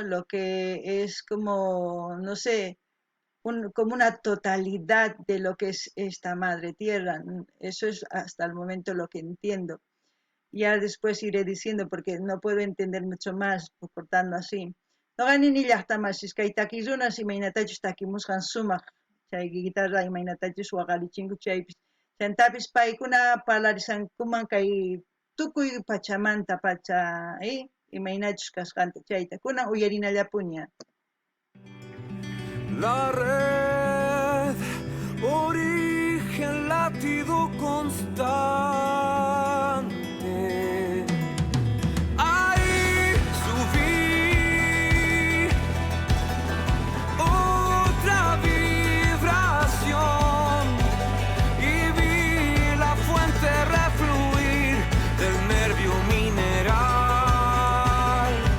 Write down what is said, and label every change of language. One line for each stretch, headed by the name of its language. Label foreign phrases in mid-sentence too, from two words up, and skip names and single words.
Spanish: Lo que es como, no sé, como una totalidad de lo que es esta madre tierra. Eso es hasta el momento lo que entiendo. Ya después iré diciendo porque no puedo entender mucho más cortando así.
Quechua: No ganin illaqtamas iskay takirunas imaynatachus takimusqan sumaq chay guitarra imaynatachus waqalichinku chaypis chantapis paykuna parlarisankuman kay tukuy pachamanta pacha imaynachus kasqanta chayta kunan uyarinallapuña.
Spanish: La red, origen, latido constante. Ahí subí otra vibración y vi la fuente refluir del nervio mineral.